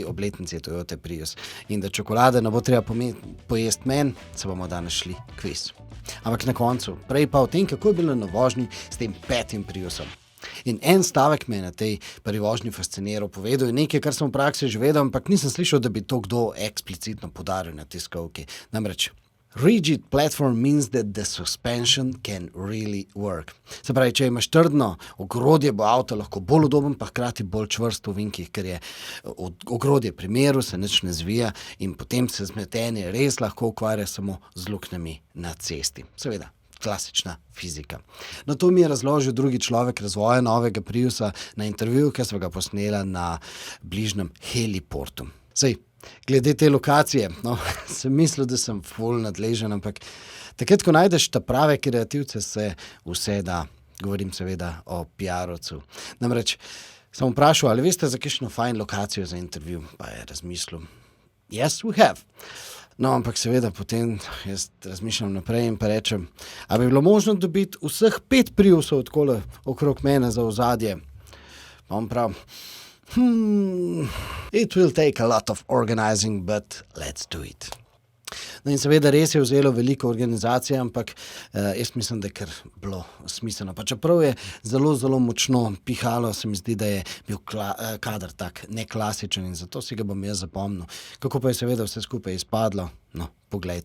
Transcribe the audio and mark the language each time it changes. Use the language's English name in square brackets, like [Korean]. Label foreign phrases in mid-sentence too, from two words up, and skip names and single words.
[Slovenian] obletnici Toyota Prius. In da čokolade ne bo treba pojesti meni, se bomo danes šli kviz. Ampak na koncu, prej pa o tem, kako je bilo na vožnji s tem 5. Priusom. In en stavek me je na tej prvi vožnji fasciniral, povedal je nekaj, kar sem v praksi že vedel, ampak nisem slišal, da bi to kdo eksplicitno podaril na tiskovki. Namreč, [English] rigid platform means that the suspension can really work. [Slovenian] Se pravi, če imaš trdno ogrodje, bo avto lahko bolj udoben, pa hkrati bolj čvrst v vinkih, ker je ogrodje pri miru, se nič ne zvija in potem se zmetenje res lahko ukvarja samo z luknjami na cesti. Seveda, klasična fizika. No, to mi je razložil drugi človek razvoja novega Priusa na intervjuju, ki smo ga posnela na bližnjem heliportu. Sej, glede te lokacije, sem mislil, da sem ful nadležen, ampak takrat, ko najdeš ta prave kreativce, se vse da. Govorim seveda o PR-ovcu. Namreč, sem vprašal, ali veste za kakšno fajn lokacijo za intervju, pa je razmislil. [English] Yes, we have. [Slovenian] No, ampak seveda potem jaz razmišljam naprej in pa rečem, a bi bilo možno dobiti vseh 5 Priusov odkole okrog mene za ozadje? Pa on prav, [English] it will take a lot of organizing, but let's do it. [Slovenian] No in seveda res je vzelo veliko organizacije, ampak jaz mislim, da je kar bilo smiselno. Pa čeprav je zelo, zelo močno pihalo, se mi zdi, da je bil kader tak neklasičen in zato si ga bom jaz zapomnil. Kako pa je seveda vse skupaj izpadlo? No, poglejte.